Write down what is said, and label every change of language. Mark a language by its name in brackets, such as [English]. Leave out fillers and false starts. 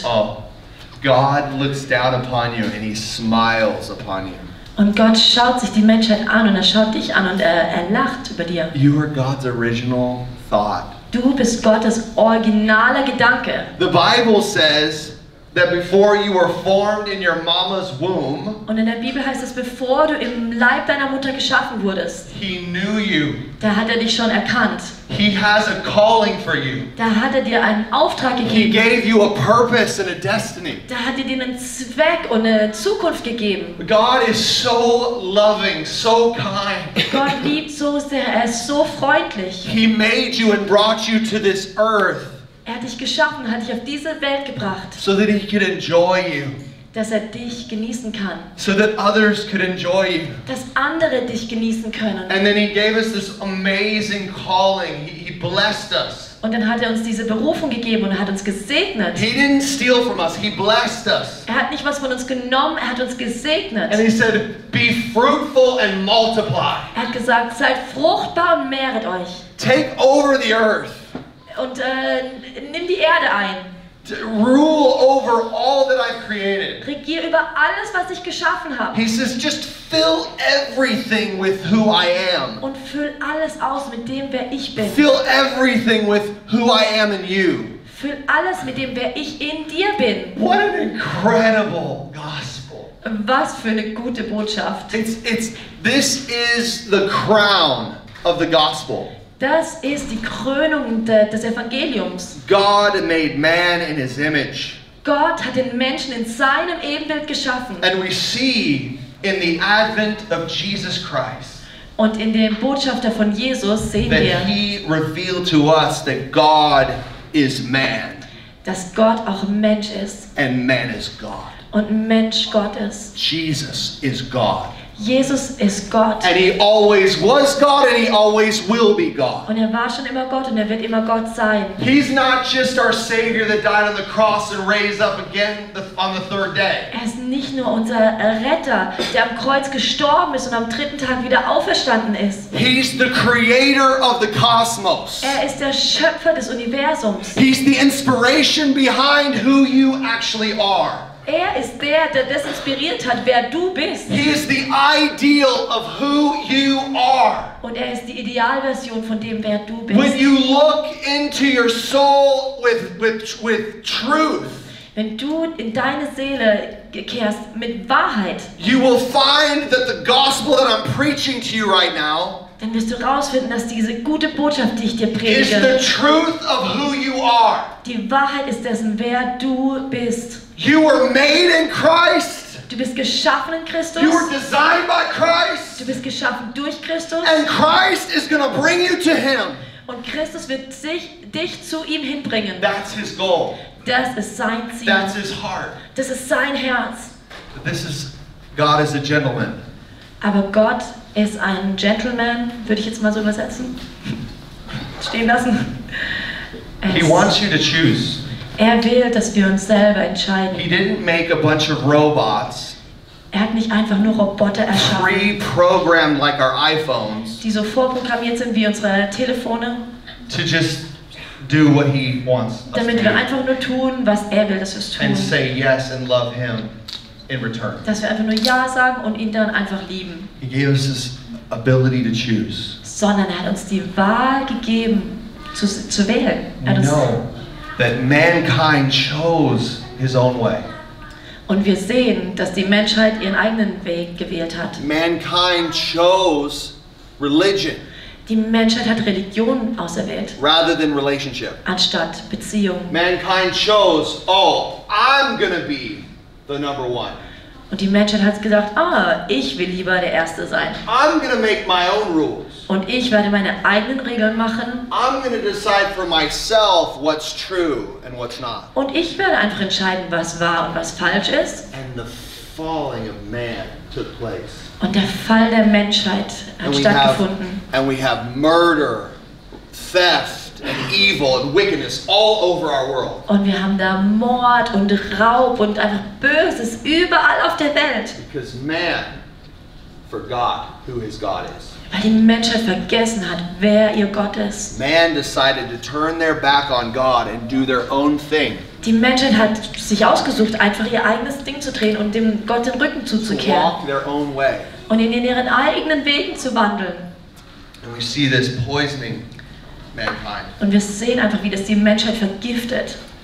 [English] Oh, God looks down upon you and He smiles upon you. [German] Und Gott schaut sich die Menschheit an und er schaut dich an und er lacht über dir. [English] You are God's original thought. [German] Du bist Gottes originaler Gedanke. [English] The Bible says that before you were formed in your mama's womb, [German] Und in der Bibel heißt es, bevor du im Leib deiner Mutter geschaffen wurdest, [English] He knew you. [German] da hat er dich schon erkannt. [English] He has a calling for you. [German] Da hat er dir einen Auftrag [English] He [German] gegeben. [English] gave you a purpose and a destiny. [German] Da hat er dir einen Zweck und eine Zukunft gegeben. [English] God is so loving, so kind. [German] Gott liebt so sehr, er ist so freundlich. [English] He made you and brought you to this earth [German] Er hat dich geschaffen, hat dich auf diese Welt gebracht, [English] so that He could enjoy you, [German] dass er dich genießen kann, [English] so that others could enjoy you. [German] dass andere dich genießen können. [English] And then He gave us this amazing calling. He blessed us. [German] Und dann hat er uns diese Berufung gegeben und er hat uns gesegnet. [English] He didn't steal from us. He blessed us. [German] Er hat nicht was von uns genommen, er hat uns gesegnet. [English] And He said, be fruitful and multiply. [German] Er hat gesagt, seid fruchtbar und mehret euch. [English] Take over the earth. [German] Und nimm die Erde ein. [English] Rule over all that I've created. [German] Regier über alles, was ich geschaffen habe. [English] He says, just fill everything with who I am. [German] Und füll alles aus mit dem, wer ich bin. [English] Fill everything with who I am in you. [German] Füll alles mit dem, wer ich in dir bin. [English] What an incredible gospel. [German] Was für eine gute Botschaft. [English] This is the crown of the gospel. [German] Das ist die Krönung des Evangeliums. [English] God made man in His image. [German] Gott hat den Menschen in seinem Ebenbild geschaffen. [English] And we see in the advent of Jesus Christ [German] Und in dem Botschafter von Jesus sehen [English] that [German] wir, [English] He revealed to us that God is man [German] dass Gott auch ein Mensch ist [English] and man is God. [German] und ein Mensch Gott ist. [English] Jesus is God. [German] Jesus ist Gott. [English] And He always was God and He always will be God. [German] Und er war schon immer Gott und er wird immer Gott sein. [English] He's not just our Savior that died on the cross and raised up again on the third day. [German] Er ist nicht nur unser Retter, der am Kreuz gestorben ist und am dritten Tag wieder auferstanden ist. [English] He's the creator of the cosmos. [German] Er ist der Schöpfer des Universums. [English] He's the inspiration behind who you actually are. [German] Er ist der das inspiriert hat, wer du bist. [English] He is the ideal of who you are. [German] Und er ist die Idealversion von dem, wer du bist. [English] When you look into your soul with truth, [German] Wenn du in deine Seele kehrst mit Wahrheit, [English] you will find that the gospel that I'm preaching to you right now [German] dann wirst du rausfinden, dass diese gute Botschaft, die ich dir [English] is [German] predige, [English] the truth of who you are. [German] die Wahrheit ist dessen, wer du bist. [English] You were made in Christ. [German] Du bist geschaffen in Christus. [English] You were designed by Christ. [German] Du bist geschaffen durch Christus. [English] And Christ is going to bring you to Him. [German] Und Christus wird dich zu ihm hinbringen. [English] That's His goal. [German] Das ist sein Ziel. [English] That's His heart. [German] Das ist sein Herz. [English] God is a gentleman. [German] Aber Gott ist ein Gentleman, würde ich jetzt mal so übersetzen. Stehen lassen. [English] He wants you to choose. [German] Er will, dass wir uns selber entscheiden. [English] He didn't make a bunch of robots [German] Er hat nicht einfach nur Roboter erschaffen, [English] pre-programmed like our iPhones [German] die so vorprogrammiert sind wie unsere Telefone. [English] to just do what He wants us to [German] Damit wir [English] do. [German] einfach nur tun, was er will, dass wir es tun. [English] And say yes and love Him in return. [German] Dass wir einfach nur Ja sagen und ihn dann einfach lieben. [English] He gave us this ability to choose. [German] Sondern er hat uns die Wahl gegeben, zu wählen. [English] We know that mankind chose his own way. [German] Und wir sehen, dass die Menschheit ihren eigenen Weg gewählt hat. [English] Mankind chose religion [German] Die Menschheit hat Religion auserwählt, [English] rather than relationship. [German] anstatt Beziehung. [English] Mankind chose, oh, I'm gonna be the number one. [German] Und die Menschheit hat gesagt, ich will lieber der Erste sein. [English] I'm gonna make my own rules. [German] Und ich werde meine eigenen Regeln machen. [English] I'm gonna decide for myself what's true and what's not. [German] Und ich werde einfach entscheiden, was wahr und was falsch ist. [English] And the falling of man took place. [German] Und der Fall der Menschheit hat stattgefunden. [English] And we have murder, theft, and evil and wickedness all over our world. [German] Und wir haben da Mord und Raub und einfach Böses überall auf der Welt. [English] Because man forgot who his God is. [German] Weil die Menschheit vergessen hat, wer ihr Gott ist. [English] Man decided to turn their back on God and do their own thing. [German] Die Menschheit hat sich ausgesucht, einfach ihr eigenes Ding zu drehen und dem Gott den Rücken [English] To [German] zuzukehren. [English] walk their own way. [German] Und in ihren eigenen Wegen zu wandeln. [English] And we see this poisoning mankind. [German] Und wir sehen einfach, wie das die Menschheit vergiftet.